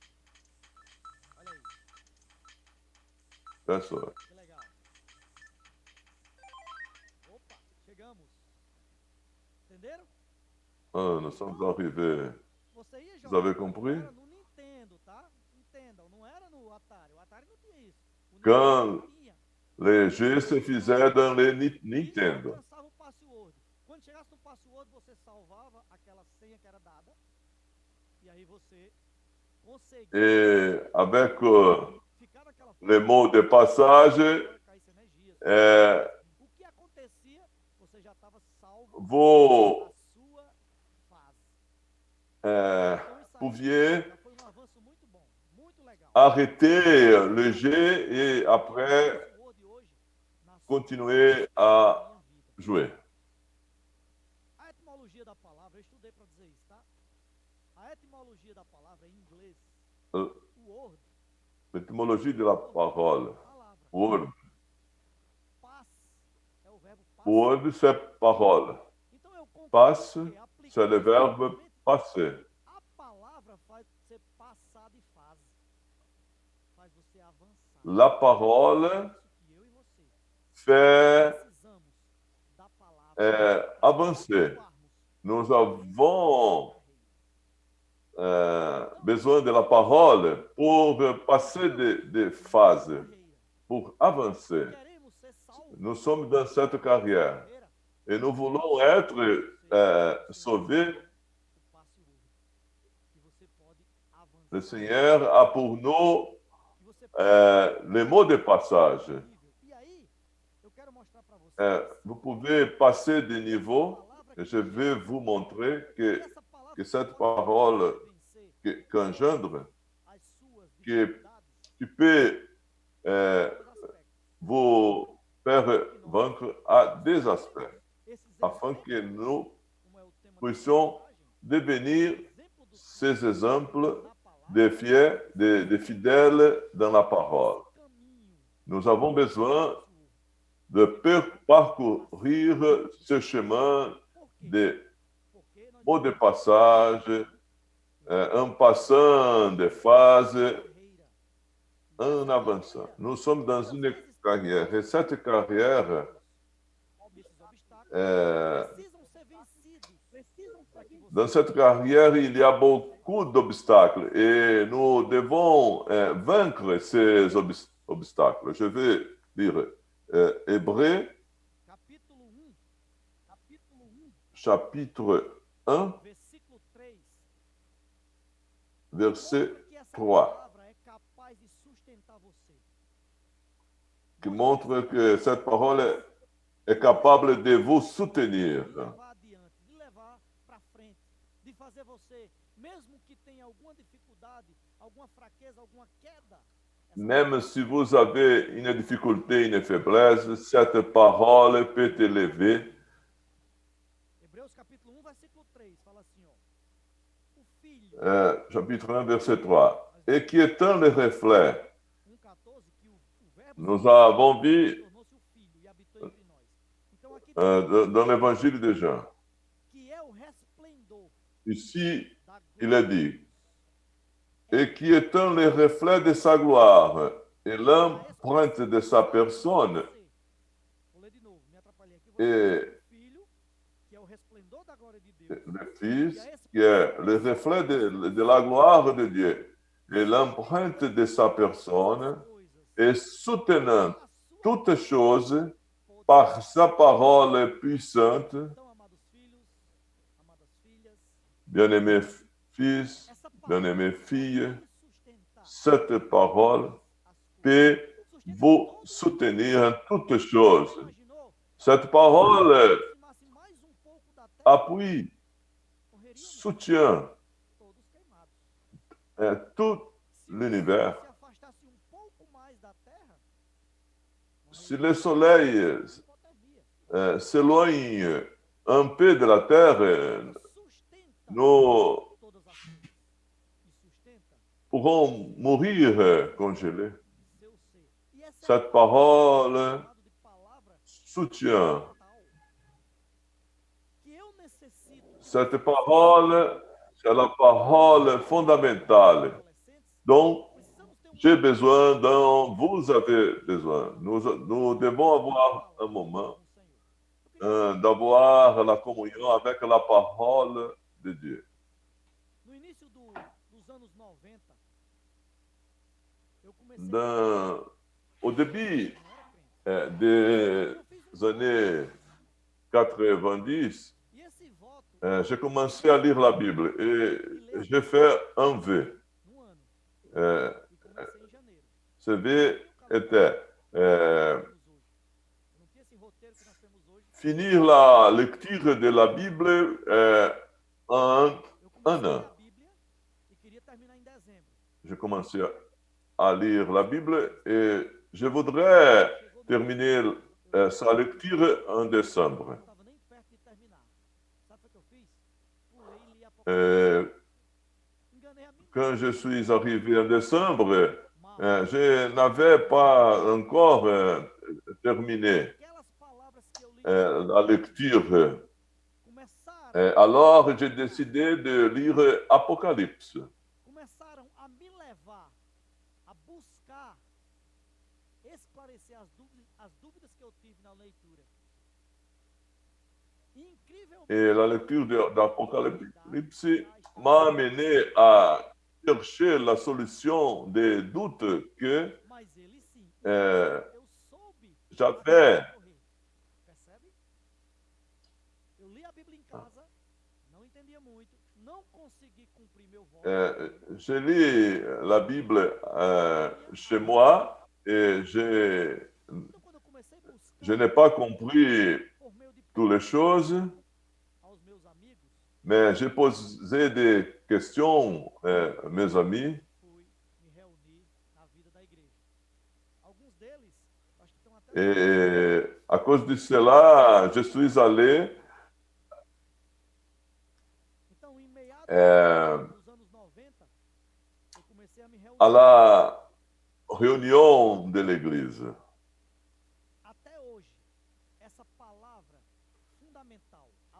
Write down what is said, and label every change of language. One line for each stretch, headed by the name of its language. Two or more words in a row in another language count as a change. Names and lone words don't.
Portuguese: Olha aí,
French: C'est ça.
Portuguese: que legal. Opa, chegamos. Entenderam?
French: Nous sommes arrivés.
Portuguese: Você ia
French: Vous
Portuguese: jogar,
French: avez
Portuguese: mas
French: compris?
Portuguese: era no Nintendo, tá? Entendam, não era no Atari. O Atari não tinha isso. O
French: Quand
Portuguese: Nintendo tinha.
French: les jeux se faisaient dans les
Portuguese: Isso
French: Nintendo.
Portuguese: alcançava o password. Quando chegasse no password, você salvava aquela senha que era dada. E aí você conseguia
French: Et avec
Portuguese: ficar naquela
French: les mots de passage,
Portuguese: caísse energia. O que acontecia, você já estava salvo
French: vous
Portuguese: na sua fase. euh, Então isso aí
French: pouviez
Portuguese: já foi um avanço muito bom, muito legal.
French: arrêter le jeu et après
Portuguese: Password hoje, na sua
French: continuer à
Portuguese: minha vida.
French: jouer.
Portuguese: A etimologia da palavra, eu estudei para dizer isso, tá? A etimologia da palavra em inglês, word,
French: L'étymologie de la parole.
Portuguese: palavra. Word. Pass é o verbo passar. Word,
French: c'est parole.
Portuguese: Então eu concordo
French: Passe,
Portuguese: que aplicando
French: c'est le verbe
Portuguese: exatamente
French: passer.
Portuguese: a palavra faz você passar de fase. Faz você avançar.
French: La parole
Portuguese: Isso que eu e você
French: fait
Portuguese: precisamos da palavra.
French: avancer. Nous avons besoin de la parole pour passer des phases, pour avancer.
Portuguese: Queremos ser salvos.
French: Nous sommes dans cette carrière et nous voulons être sauvés.
Portuguese: O password. E você pode avançar.
French: Le Seigneur a pour nous
Portuguese: E você pode
French: les mots de passage.
Portuguese: E aí, eu quero mostrar para você
French: Vous pouvez passer des niveaux et je vais vous montrer que
Portuguese: essa palavra
French: cette
Portuguese: pode
French: parole
Portuguese: vencer
French: qu'engendre,
Portuguese: as suas
French: que
Portuguese: dificuldades
French: tu peux
Portuguese: em vários aspectos.
French: vous faire vaincre à des aspects,
Portuguese: esses
French: afin que
Portuguese: exemplos,
French: nous
Portuguese: como é o tema da
French: puissions
Portuguese: mensagem,
French: devenir
Portuguese: exemplo dos
French: ces exemples
Portuguese: na palavra,
French: des fidèles dans la parole.
Portuguese: esse caminho
French: Nous avons besoin
Portuguese: Senhor.
French: de parcourir ce chemin
Portuguese: Por quê?
French: de
Portuguese: Porque nós
French: mots de
Portuguese: estamos
French: passage, en passant des phases,
Portuguese: na carreira.
French: en
Portuguese: Essa
French: avançant.
Portuguese: carreira,
French: Nous sommes dans
Portuguese: ela
French: une
Portuguese: faz
French: carrière, et cette carrière,
Portuguese: esses obstáculos euh, precisam ser vencidos para que você
French: dans cette carrière, il y a beaucoup d'obstacles et nous devons vaincre ces obstacles. Je vais lire Hébreux,
Portuguese: capítulo 1,
French: chapitre 1,
Portuguese: versículo 3.
French: verset
Portuguese: Mostra que essa
French: 3,
Portuguese: palavra é capaz de sustentar você.
French: qui montre que cette parole est capable de vous soutenir,
Portuguese: De levar adiante, de levar para frente, de fazer você, mesmo que tenha alguma dificuldade, alguma fraqueza, alguma queda,
French: même si vous avez une difficulté, une faiblesse, cette parole peut t'élever.
Portuguese: Hebreus capítulo 1, versículo 3, fala assim, ó. O filho,
French: Chapitre 1, verset 3. Et qui étant le reflet,
Portuguese: 1,14, que o verbo
French: nous avons vu
Portuguese: tornou-se o filho e habitou entre nós. Então aqui diz
French: dans l'évangile de Jean.
Portuguese: que é o resplendor
French: Ici,
Portuguese: da
French: il est
Portuguese: glória
French: dit, et qui étant le reflet de sa gloire et l'empreinte de sa personne,
Portuguese: Vou ler de novo, me atrapalhei aqui.
French: et
Portuguese: O filho, que é o resplendor da glória de Deus,
French: le Fils, qui est le reflet de la gloire de Dieu, et l'empreinte de sa personne, et soutenant toutes choses par sa parole puissante,
Portuguese: Então, amados filhos, amadas filhas,
French: bien-aimés fils,
Portuguese: essa palavra
French: bien-aimées filles,
Portuguese: pode sustentar
French: cette parole
Portuguese: as coisas.
French: peut
Portuguese: Sustenta
French: vous
Portuguese: todo
French: soutenir en toutes choses.
Portuguese: imaginou
French: Cette parole
Portuguese: aproximasse mais um pouco da terra,
French: appuie,
Portuguese: correríamos
French: soutient
Portuguese: todos queimados.
French: tout
Portuguese: Se o
French: l'univers.
Portuguese: sol se afastasse um pouco mais da terra,
French: Si le soleil
Portuguese: hipotermia.
French: s'éloigne un peu de la terre,
Portuguese: Sustenta
French: nous
Portuguese: todas as coisas. E sustenta
French: pourrons mourir congelés.
Portuguese: seu ser. E essa
French: Cette
Portuguese: é a
French: parole
Portuguese: chamada de palavra
French: soutient.
Portuguese: vital. Que eu necessito.
French: Cette parole, c'est la parole fondamentale
Portuguese: Adolescentes,
French: dont
Portuguese: precisamos ter
French: j'ai besoin, dont vous avez besoin. Nous devons avoir un moment d'avoir la communion avec la parole de Dieu.
Portuguese: No início dos anos 90, eu comecei
French: Au début
Portuguese: não era crente.
French: des
Portuguese: Eu fiz um
French: années 90,
Portuguese: e esse voto
French: j'ai commencé à lire la Bible et j'ai fait un vœu.
Portuguese: no ano. Euh, E comecei em janeiro.
French: Ce vœu était
Portuguese: Temos hoje. Eu não tinha esse roteiro que nós temos hoje.
French: finir la lecture de la Bible en
Portuguese: Eu comecei
French: an.
Portuguese: a Bíblia e queria terminar em dezembro.
French: J'ai commencé à lire la Bible et je voudrais terminer sa lecture en décembre.
Portuguese: Não estava nem perto de terminar. Sabe o que eu fiz? Pulei e li Apocalipse. Enganei a mim.
French: Quand je suis arrivé en décembre, je n'avais pas encore terminé
Portuguese: Aquelas palavras que eu li
French: la lecture.
Portuguese: começaram,
French: Alors, j'ai décidé de lire Apocalypse.
Portuguese: começaram a me levar a buscar esclarecer as dúvidas que eu tive na leitura. E, incrivelmente,
French: Et la lecture d'Apocalypse m'a amené à chercher la solution des doutes que
Portuguese: mas ele sim, euh, eu soube
French: j'avais.
Portuguese: correr. Percebe? Eu li a Bíblia em casa, não entendia muito, não consegui cumprir meu voto.
French: J'ai lu la Bible chez moi et
Portuguese: Então, quando eu comecei a buscar
French: je n'ai pas compris
Portuguese: por meio de
French: toutes les choses,
Portuguese: aos meus amigos,
French: mais j'ai posé des questions à mes amis.
Portuguese: fui me reunir na vida da igreja. Alguns deles, acho que estão
French: Et à cause de cela, je suis allé
Portuguese: Então, em meados euh, dos anos 90, eu comecei a me reunir.
French: à la réunion de l'église.
Portuguese: Até hoje, essa palavra fundamental, a